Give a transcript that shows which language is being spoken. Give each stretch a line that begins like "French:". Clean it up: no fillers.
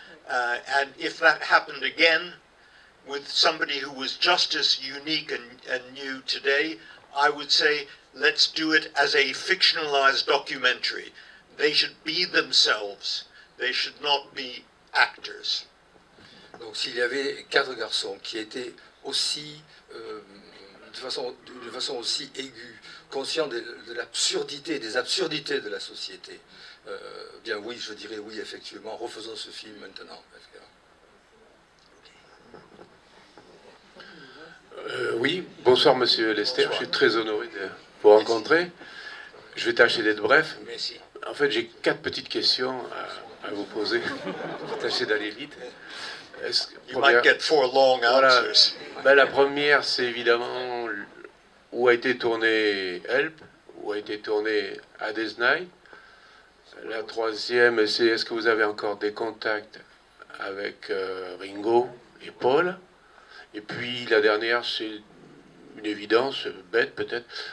English: And if that happened again with somebody who was just as unique and new today, I would say let's do it as a fictionalized documentary. They should be themselves. They should not be actors.
French: Donc s'il y avait 4 garçons qui étaient aussi, de façon aussi aiguë, conscients de l'absurdité, des absurdités de la société, bien oui, je dirais oui, effectivement, refaisons ce film maintenant. Oui, bonsoir Monsieur Lester, bonsoir. Je suis très honoré de vous rencontrer. Je vais tâcher d'être bref. Merci. En fait, j'ai 4 petites questions à vous poser. Je vais tâcher d'aller vite.
English: You might get 4 long answers.
French: Ben, la première, c'est évidemment où a été tourné Help, où a été tourné Hades Night. La troisième, c'est est-ce que vous avez encore des contacts avec Ringo et Paul? Et puis la dernière, c'est une évidence, bête peut-être.